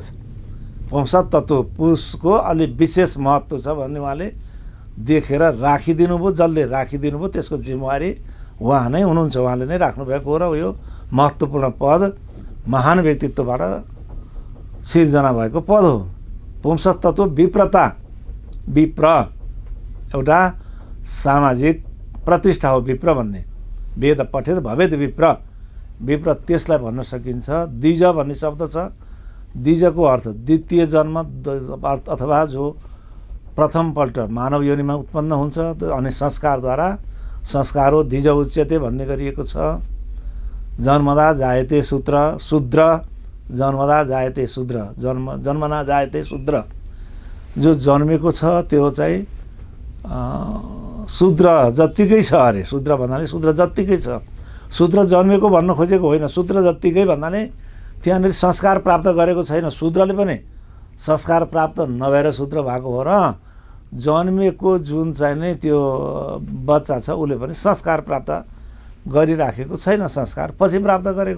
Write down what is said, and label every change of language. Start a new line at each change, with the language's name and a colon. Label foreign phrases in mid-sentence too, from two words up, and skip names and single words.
Nepali: पुंसतत्व पुरुषको अलि विशेष महत्त्व छ भन्ने उहाँले देखेर राखिदिनु भयो, जसले राखिदिनु भयो त्यसको जिम्मेवारी उहाँ नै हुनुहुन्छ, उहाँले नै राख्नुभएको हो। र यो महत्त्वपूर्ण पद महान व्यक्तित्वबाट सिर्जना भएको पद हो। पुंसतत्व विप्रता, विप्र एउटा सामाजिक प्रतिष्ठा हो। विप्र भन्ने
Sanskrit: वेद पठेत भवेद विप्र,
Nepali: विप्र त्यसलाई भन्न सकिन्छ। द्विज भन्ने शब्द छ। द्विजको अर्थ द्वितीय जन्म अथवा जो प्रथमपल्ट मानव योनिमा उत्पन्न हुन्छ, अनि संस्कारद्वारा, संस्कार हो
Sanskrit: द्विज उच्यते
Nepali: भन्ने गरिएको छ।
Sanskrit: जन्मदा जायते शूद्र, शूद्र जन्मदा जायते शूद्र, जन्मना जायते शूद्र,
Nepali: जो जन्मेको छ त्यो चाहिँ शूद्र जत्तिकै छ अरे। शूद्र भन्नाले शूद्र जत्तिकै छ, शूद्र जन्मेको भन्न खोजेको होइन, शूद्र जत्तिकै भन्नाले त्यहाँनिर संस्कार प्राप्त गरेको छैन। शूद्रले पनि संस्कार प्राप्त नभएर शूद्र भएको हो, र जन्मेको जुन चाहिँ नै त्यो बच्चा छ उसले पनि संस्कार प्राप्त गरिराखेको छैन, संस्कार पछि प्राप्त गरेको।